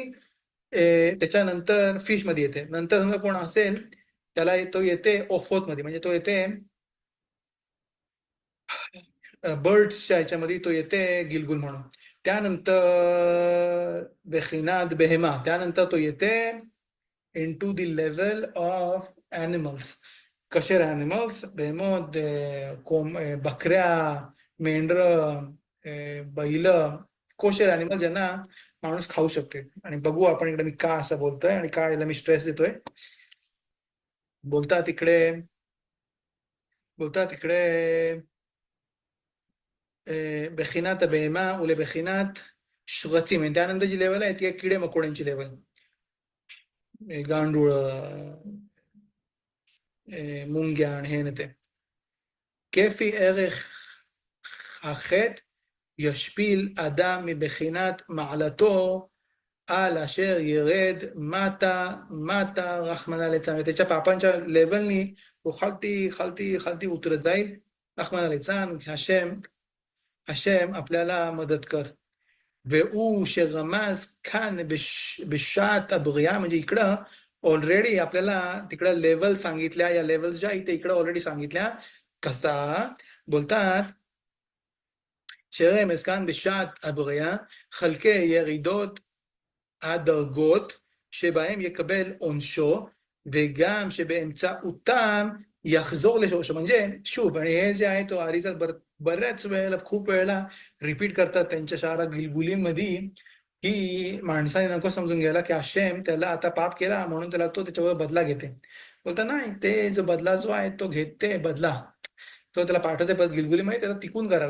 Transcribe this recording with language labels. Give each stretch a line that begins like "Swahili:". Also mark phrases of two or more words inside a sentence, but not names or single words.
Marathi: त्याच्यानंतर फिश मध्ये येते. नंतर समजा कोण असेल त्याला तो येते ओफोत मध्ये, म्हणजे तो येते बर्ड्सच्या याच्यामध्ये तो येते गिलगुल म्हणून. त्यानंतर
Hebrew: בבחינת בהמה,
Marathi: त्यानंतर तो येते
English: into the level of animals. कशेर animals,
Marathi: बेहेमोत, बकऱ्या, मेंढर, बैल, कोशेर animals ज्यांना माणूस खाऊ शकते. आणि बघू आपण इकडे मी का असं बोलतोय आणि का याला मी स्ट्रेस देतोय. बोलतात इकडे
Hebrew: בבחינת הבהמה ולבחינת שרצים.
Marathi: त्यानंतर जी लेवल आहे ती किडे मकोड्यांची लेवल. गांडूळ, मुंग्या आणि हे ते.
Hebrew: כפי ערך החטא ישפיל אדם מבחינת מעלתו על אשר ירד מטה רחמנא ליצלן.
Marathi: त्याच्या पापांच्या लेवलनी तो खालती उतरत जाईल.
Hebrew: רחמנא ליצלן,
Marathi: हशेम आपल्याला मदत कर.
Hebrew: והוא שרמז כאן בשעת הבריאה,
Marathi: म्हणजे इकडं ऑलरेडी आपल्याला तिकडं लेवल सांगितल्या, या लेवल ज्या इथे इकडं ऑलरेडी सांगितल्या. कसा बोलतात
Hebrew: שרמז כאן בשעת הבריאה חלקי ירידות הדרגות שבהם יקבל עונשו, וגם שבאמצעותם יחזור לשורשו.
Marathi: म्हणजे שוב, आणि हे जे आहे तो आरिचा बऱ्याच वेळेला, खूप वेळेला रिपीट करतात त्यांच्या शारा गिलगुलीमध्ये, की माणसाने नको समजून घ्यायला की हशेम त्याला आता पाप केला म्हणून त्याला तो त्याच्यावर बदला घेते. बोलता नाही, ते जो बदला जो आहे तो घेते बदला, तो त्याला पाठवते गिलगुलीमध्ये त्याला टिकून करायला.